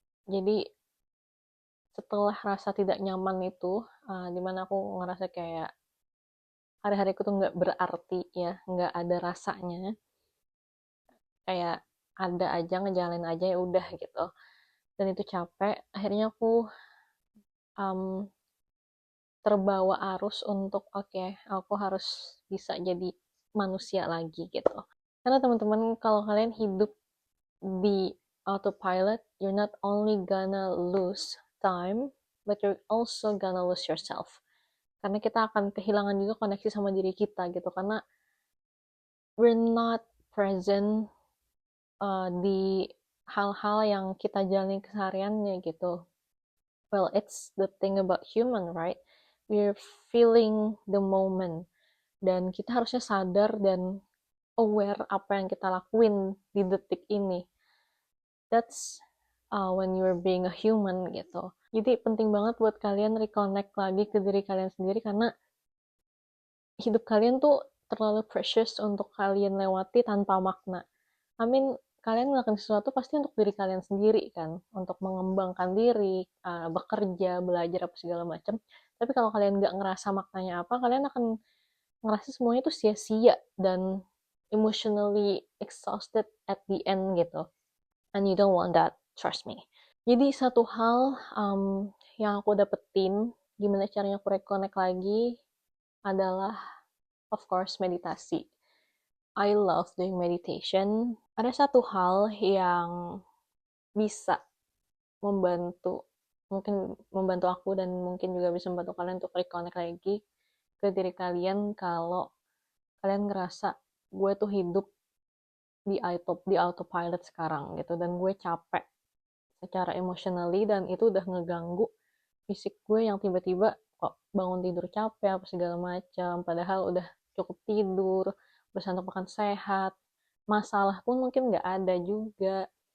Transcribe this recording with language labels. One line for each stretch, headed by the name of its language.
Indonesian: Jadi setelah rasa tidak nyaman itu, dimana aku ngerasa kayak hari-hariku tuh nggak berarti ya, nggak ada rasanya. Kayak ada aja, ngejalanin aja ya udah gitu. Dan itu capek, akhirnya aku um, terbawa arus untuk oke, aku harus bisa jadi manusia lagi gitu. Karena teman-teman kalau kalian hidup di autopilot,
English: you're not only gonna lose time, but you're also gonna lose yourself.
Indonesian: Karena kita akan kehilangan juga koneksi sama diri kita gitu. Karena
English: we're not present
Indonesian: di hal-hal yang kita jalani kesehariannya gitu.
English: Well, it's the thing about human, right? We're feeling the moment.
Indonesian: Dan kita harusnya sadar dan aware apa yang kita lakuin di detik ini.
English: That's when you're being a human gitu.
Indonesian: Jadi penting banget buat kalian reconnect lagi ke diri kalian sendiri karena hidup kalian tuh terlalu precious untuk kalian lewati tanpa makna.
English: I mean,
Indonesian: kalian ngelakuin sesuatu pasti untuk diri kalian sendiri kan, untuk mengembangkan diri, bekerja, belajar apa segala macam. Tapi kalau kalian nggak ngerasa maknanya apa, kalian akan ngerasa semuanya tuh sia-sia dan
English: emotionally exhausted at the end
Indonesian: gitu.
English: And you don't want that, trust me.
Indonesian: Jadi satu hal yang aku dapetin, gimana caranya aku reconnect lagi, adalah
English: of course
Indonesian: meditasi.
English: I love doing meditation.
Indonesian: Ada satu hal yang bisa membantu, mungkin membantu aku dan mungkin juga bisa membantu kalian untuk reconnect lagi ke diri kalian kalau kalian ngerasa gue tuh hidup di autopilot sekarang gitu dan gue capek secara emotionally dan itu udah ngeganggu fisik gue yang tiba-tiba kok bangun tidur capek apa segala macam padahal udah cukup tidur berusaha untuk makan sehat masalah pun mungkin nggak ada juga